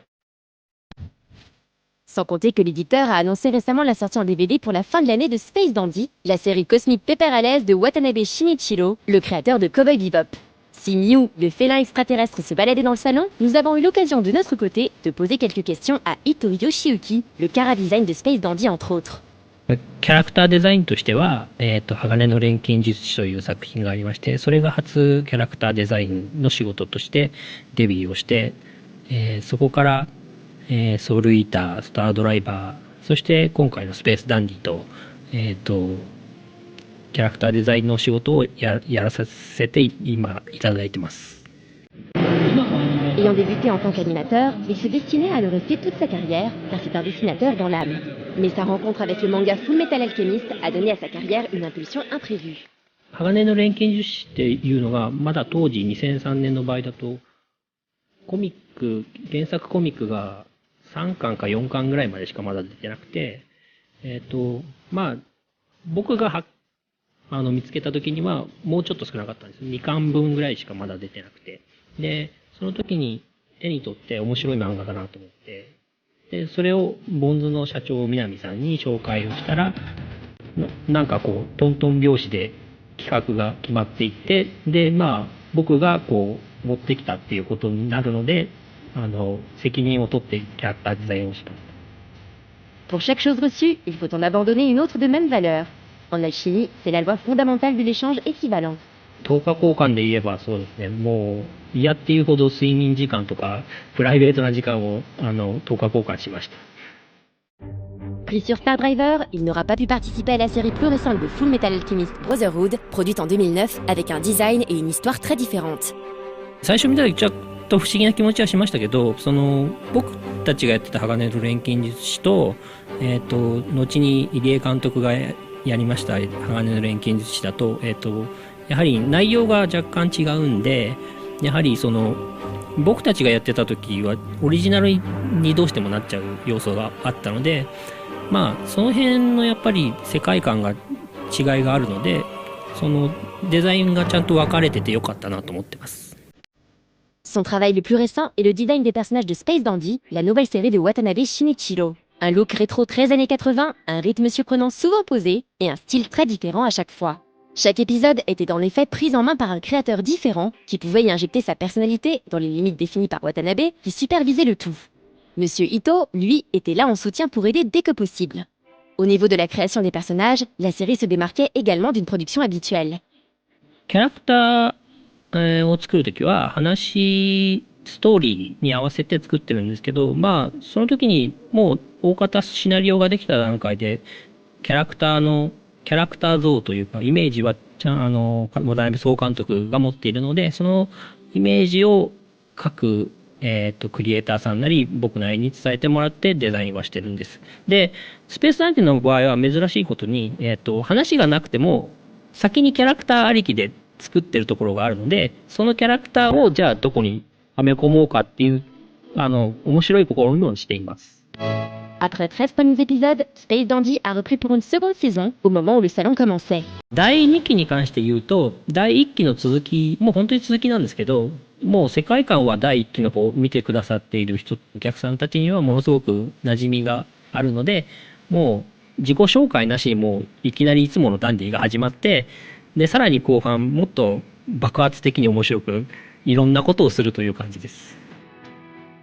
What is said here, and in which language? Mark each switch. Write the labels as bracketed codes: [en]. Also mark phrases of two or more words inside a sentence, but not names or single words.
[fr] Sans compter que l'éditeur a annoncé récemment la sortie en DVD pour la fin de l'année de Space Dandy, la série cosmique pépère à l'aise de Watanabe Shinichiro, le créateur de Cowboy Bebop. Si Mew, le félin extraterrestre, se baladait dans le salon, nous avons eu l'occasion de notre côté de poser quelques questions à Ito Yoshiyuki, le chara-design de Space Dandy entre autres. [ja] キャラクターデザインとしては、鋼の錬金術師という作品がありまして、それが初キャラクターデザインの仕事としてデビューをして、そこから、ソウルイーター、スタードライバー、そして今回のスペースダンディと、キャラクターデザインの仕事をやらせて今いただいてます。 [fr] Ayant débuté en tant qu'animateur, il se destinait à le rester toute sa carrière, car c'est un dessinateur dans l'âme. Mais sa rencontre avec le manga Full Metal Alchemist a donné à sa carrière une impulsion imprévue. [ja] 鋼の錬金術師っていうのが、まだ当時2003年の場合だと、原作コミックが3巻か4巻ぐらいまでしかまだ出てなくて、僕が見つけた時にはもうちょっと少なかったんです。2巻分ぐらいしかまだ出てなくて。で、その時に手に取って面白い漫画だなと思って、で、それをボンズの社長南さんに紹介をしたら、なんかこう、トントン拍子で企画が決まっていって、で、僕がこう、持ってきたっていうことになるので、責任を取ってキャラクターデザインをしました。 [fr] Pour chaque chose reçue, il faut en abandonner une autre de même valeur. En alchimie, c'est la loi fondamentale de l'échange équivalent. [ja] 10 日交換で言えばそうですね、もう嫌っていうほど睡眠時間とかプライベートな時間を10日交換しました。 [fr] Pris sur Star Driver, il n'aura pas pu participer à la série plus récente de Full Metal Alchemist Brotherhood, produite en 2009 avec un design et une histoire très différentes. [ja] 最初見た時ちょっと不思議な気持ちはしましたけど、僕たちがやってた鋼の錬金術師と、後に入江監督がやりました鋼の錬金術師だと、やはり内容が若干違うんで、やはり僕たちがやってた時はオリジナルにどうしてもなっちゃう要素があったので、その辺のやっぱり世界観が違いがあるので、そのデザインがちゃんと分かれててよかったなと思ってます。 [fr] Son travail le plus récent est le design des personnages de Space Dandy, la nouvelle série de Watanabe Shinichiro. Un look rétro très années 80, un rythme surprenant souvent posé et un style très différent à chaque fois. Chaque épisode était en effet pris en main par un créateur différent qui pouvait y injecter sa personnalité dans les limites définies par Watanabe qui supervisait le tout. Monsieur Ito, lui, était là en soutien pour aider dès que possible. Au niveau de la création des personnages, la série se démarquait également d'une production habituelle. [ja] キャラクターを作るときはストーリーに合わせて作ってるんですけど、その時にもう大方シナリオができた段階でキャラクター像というかイメージは渡辺総監督が持っているので、そのイメージを各クリエイターさんなり僕なりに伝えてもらってデザインはしてるんです。で、スペースナインティの場合は珍しいことに、話がなくても先にキャラクターありきで作ってるところがあるので、そのキャラクターをじゃあどこにはめ込もうかっていう面白い試みをしています。 [fr] Après 13 premiers épisodes, Space Dandy a repris pour une seconde saison au moment où le salon commençait. [ja] 第2期に関して言うと、第1期の続き、もう本当に続きなんですけど、もう世界観は第1期の方を見てくださっているお客さんたちにはものすごく馴染みがあるので、もう自己紹介なしにもういきなりいつものダンディが始まって、で、さらに後半もっと爆発的に面白くいろんなことをするという感じです。